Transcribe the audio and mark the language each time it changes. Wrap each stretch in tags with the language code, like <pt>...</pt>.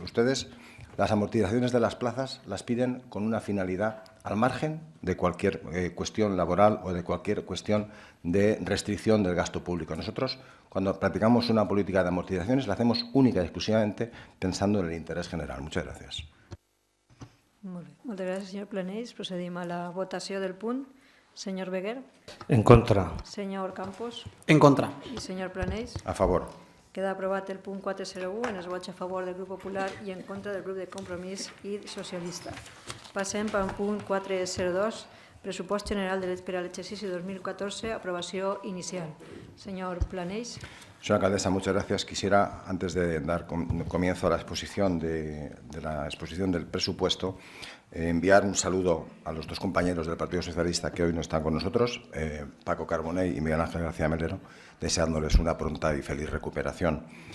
<es>Ustedes, las amortizaciones de las plazas las piden con una finalidad al margen de cualquier cuestión laboral o de cualquier cuestión de restricción del gasto público. Nosotros, cuando practicamos una política de amortizaciones, la hacemos única y exclusivamente pensando en el interés general. Muchas gracias.</es> <ca>Molt bé. Moltes gràcies, senyor Planell. Procedim a la votació del punt. Senyor Beguer. En contra. Senyor Campos. En contra. I senyor Planell. A favor. Queda aprovat el punt 401 en els vots a favor del grup popular i en contra del grup de Compromís i Socialista. Passem al punt 402, pressupost general per a l'exercici 2014, aprovació inicial. Senyor Planell.</ca> <es>Señora alcaldesa, muchas gracias. Quisiera, antes de dar comienzo a la exposición del presupuesto, enviar un saludo a los 2 compañeros del Partido Socialista que hoy no están con nosotros, Paco Carbonell y Miguel Ángel García Melero, deseándoles una pronta y feliz recuperación.</es>